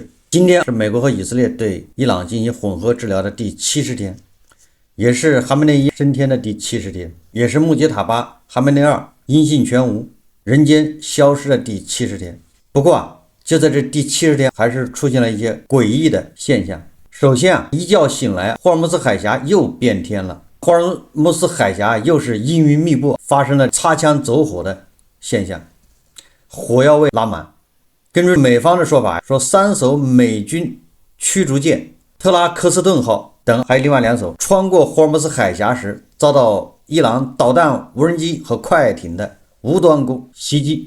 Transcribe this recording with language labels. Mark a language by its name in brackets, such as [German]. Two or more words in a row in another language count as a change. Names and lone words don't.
[Chinese] 今天是美國和以色列對伊朗進行混合治療的第70天，也是哈梅內伊升天的第70天，也是穆杰塔巴哈梅內二音信全無，人間消失的第70天。不過就在這第70天，還是出現了一些詭異的現象。首先一覺醒來，霍爾木茲海峽又變天了。霍爾木茲海峽又是陰雲密布，發生了擦槍走火的現象，火藥味拉滿。根據美方的說法，說3艘美軍驅逐艦特拉克斯頓號等還有另外2艘穿過霍爾木茲海峽時，遭到伊朗導彈、無人機和快艇的無端攻襲擊。